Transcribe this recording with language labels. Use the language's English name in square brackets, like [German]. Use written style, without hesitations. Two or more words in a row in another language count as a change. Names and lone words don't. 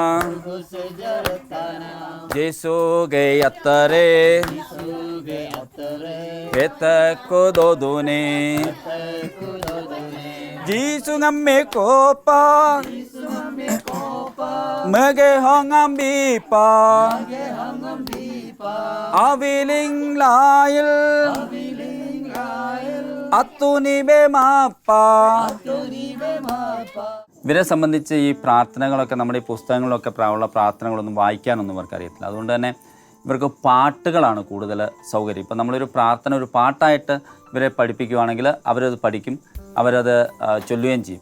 [Malayalam] Jisuge yattare, Hetakku dodune, Jisu ngamme kopa, Mage hongam bipa, Aviling lail, Attunibe mappa. ഇവരെ സംബന്ധിച്ച് ഈ പ്രാർത്ഥനകളൊക്കെ നമ്മുടെ ഈ പുസ്തകങ്ങളിലൊക്കെ ഉള്ള പ്രാർത്ഥനകളൊന്നും വായിക്കാനൊന്നും ഇവർക്ക് അറിയത്തില്ല. അതുകൊണ്ട് തന്നെ ഇവർക്ക് പാട്ടുകളാണ് കൂടുതൽ സൗകര്യം. ഇപ്പം നമ്മളൊരു പ്രാർത്ഥന ഒരു പാട്ടായിട്ട് ഇവരെ പഠിപ്പിക്കുകയാണെങ്കിൽ അവരത് പഠിക്കും, അവരത് ചൊല്ലുകയും ചെയ്യും.